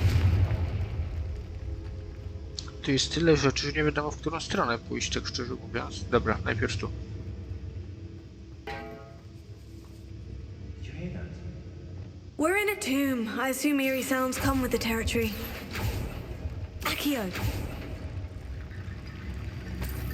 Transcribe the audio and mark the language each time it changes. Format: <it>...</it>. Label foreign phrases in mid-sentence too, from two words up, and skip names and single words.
<pl>Tu jest tyle rzeczy, że nie wiadomo, w którą stronę pójść, tak szczerze mówiąc. Dobra, najpierw tu.</pl> <en>We're in a tomb. I assume eerie sounds come with the territory. Accio.</en>